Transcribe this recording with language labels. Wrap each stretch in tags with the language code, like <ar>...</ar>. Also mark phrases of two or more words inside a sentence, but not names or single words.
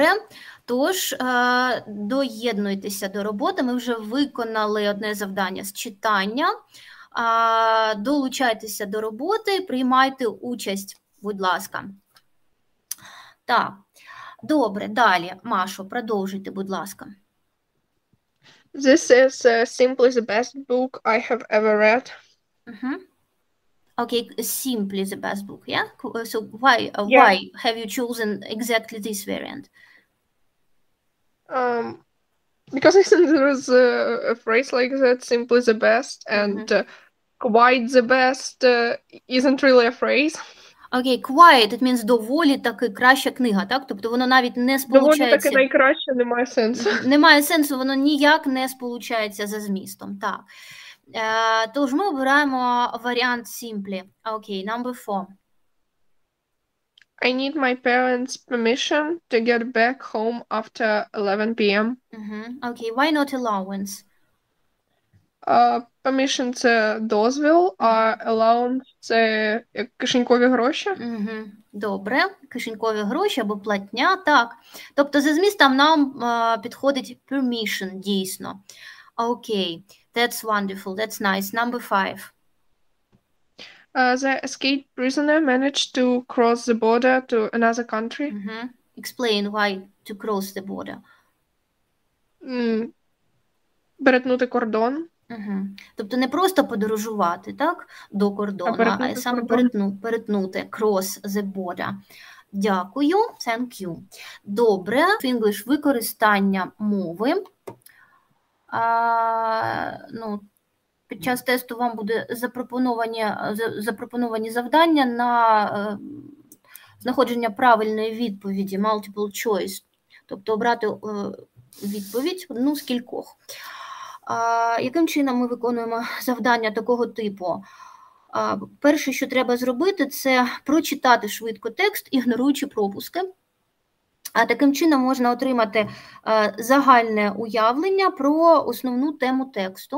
<uk>Тож, доєднуйтеся до роботи. Ми вже виконали одне завдання з читання. Долучайтеся до роботи, приймайте участь, будь ласка. Так, добре, далі. Машо, продовжуйте, будь ласка.</uk> <en>This is simply the best book I have ever read. Okay, simply the best book, yeah? So why have you chosen exactly this variant? Because I think there is a phrase like that, simply the best, and quite the best isn't really a phrase.</en> <uk>Окей,</uk> <en>quiet, it means</en> <uk>доволі таки краща книга, так? Тобто воно навіть не Доволі таки сполучається... найкраще, немає сенсу. Немає сенсу, воно ніяк не сполучається за змістом, так. Тож ми обираємо варіант simply. Окей, number 4.</uk> <en>I need my parents' permission to get back home after 11 p.m. Окей, why not allowance?</en> <uk>Permission – це дозвіл, а allowance – це як кишенькові гроші. Добре, кишенькові гроші або платня, так. Тобто за змістом нам підходить permission, дійсно. Окей,</uk> <en>that's wonderful, that's nice. Number 5. The escaped prisoner managed to cross the border to another country. Explain why to cross the border.</en> <uk>Перетнути кордон. Тобто не просто подорожувати, так, до кордону, а саме перетнути,</uk> <en>cross the border. Дякую, thank you.</en> <uk>Добре, English, використання мови. Під час тесту вам буде запропоновані завдання на знаходження правильної відповіді,</uk> <en>multiple choice,</en> <uk>тобто обрати відповідь одну з кількох. Яким чином ми виконуємо завдання такого типу? Перше, що треба зробити, це прочитати швидко текст, ігноруючи пропуски. А таким чином можна отримати загальне уявлення про основну тему тексту.</uk>